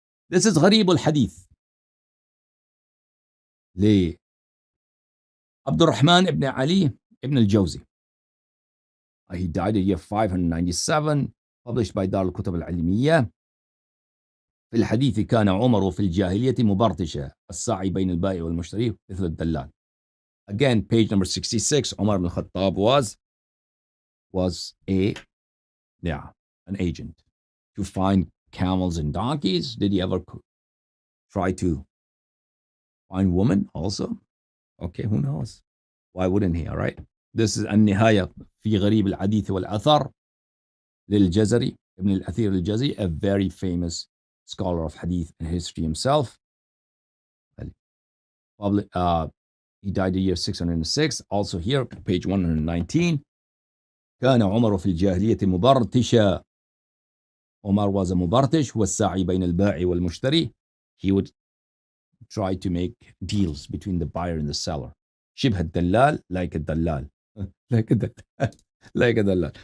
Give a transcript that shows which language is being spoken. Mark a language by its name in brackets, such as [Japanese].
[English] This is غريب الحديث لعبد الرحمن ibn Ali ibn al-Jawzi. He died in the year 597, published by دار الكتب العلمية. [Arabic] في الحديث كان عمر في الجاهلية مبرتشا الساعي بين البائع والمشتري مثل الدلال. [English] Again, page number 66, Omar ibn Khattab was an agent to find camels and donkeys. Did he ever try to find women also? Okay, who knows? Why wouldn't he, all right? This is النهاية في غريب الحديث والأثر للجزري ابن الأثير الجزري, a very famous scholar of hadith and history himself. He died the year 606. Also here, page 119. [Arabic] كان عمر في الجاهلية مبرتشا. [English] Omar was a mubartish, [Arabic] والساعي بين البائع والمشتري. [English] He would try to make deals between the buyer and the seller. [Arabic] شبه الدلال, [English] like a dalal. like a dalal.